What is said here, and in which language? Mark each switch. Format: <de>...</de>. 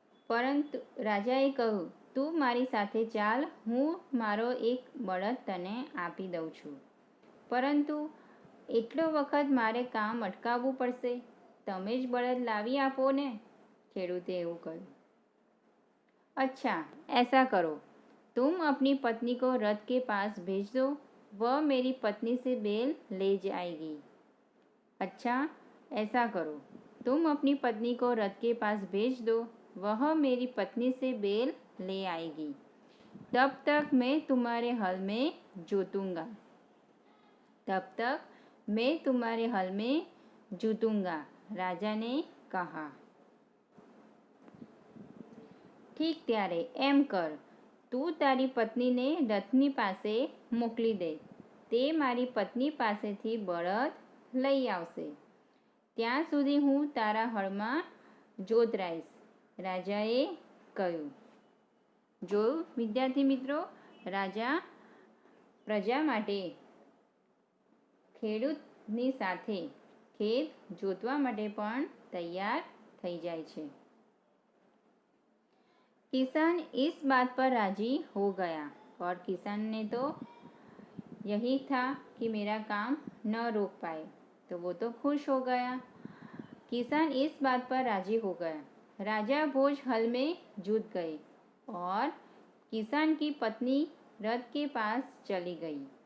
<gu>પરંતુ રાજાએ કહ્યું, તું મારી સાથે ચાલ, હું મારો એક બળદ તને આપી દઉં છું, પરંતુ એટલો વખત મારે કામ અટકાવવું પડશે. તમે જ બળદ લાવી આપો ને. ખેડૂતે એવું કહ્યું.</gu> <hi>अच्छा, ऐसा करो, तुम अपनी पत्नी को रथ के पास भेज दो, वह मेरी पत्नी से बेल ले जाएगी। अच्छा, ऐसा करो, तुम अपनी पत्नी को रथ के पास भेज दो, वह मेरी पत्नी से बेल ले आएगी। तब तक मैं तुम्हारे हल में जोतूंगा। तब तक मैं तुम्हारे हल में जोतूंगा, राजा ने कहा।</hi> <gu>ઠીક ત્યારે એમ કર, તું તારી પત્નીને રથની પાસે મોકલી દે, તે મારી પત્ની પાસેથી બળદ લઈ આવશે, ત્યાં સુધી હું તારા હળમાં જોતરાઈશ, રાજાએ કહ્યું. જોયું વિદ્યાર્થી મિત્રો, રાજા પ્રજા માટે ખેડૂતની સાથે ખેત જોતવા માટે પણ તૈયાર થઈ જાય છે.</gu> <hi>किसान इस बात पर राजी हो गया और किसान ने तो यही था कि मेरा काम न रोक पाए, तो वो तो खुश हो गया. किसान इस बात पर राजी हो गया. राजा भोज हल में जुट गए और किसान की पत्नी रथ के पास चली गई.</hi>